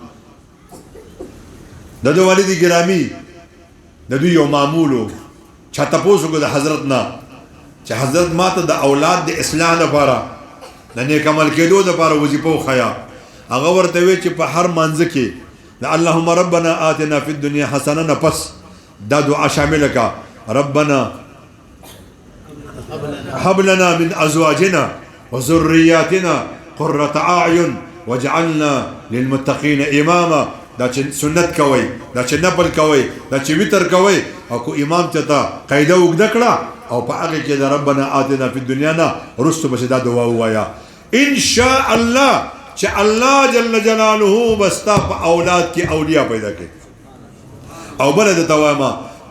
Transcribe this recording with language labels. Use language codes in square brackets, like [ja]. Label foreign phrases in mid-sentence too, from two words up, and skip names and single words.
[ps] د ده والد ګرامی د دوی یو معمول و چا تپوس وکړو د حضرت نه چې حضرت ما ته د اولاد د اصلاح لپاره د نیک عمل کېدو لپاره وظیفه وښیه هغه ورته وی چې په هر مانځه کې د [ar] اللهم ربنا آتنا فی الدنیا حسنه [ps] نه پس دا دعا شامله کا ربنا [ar] هب لنا من ازواجنا وذرياتنا قرة اعین واجعلنا للمتقین اماما [ps] دا چې سنت کوي دا چې نفل کوي دا چې وتر کوي او کو امام ته قاعده وګد کړه او په هغه کې د [ar] ربنا آتنا فی الدنیا [ps] نه رستو بس دا دعا وایا [ar] ان شاء الله [ps] چې [ar] الله جل جلاله [ps] بستا په اولاد کې اولیاء پیدا کړي او بل د توامه کو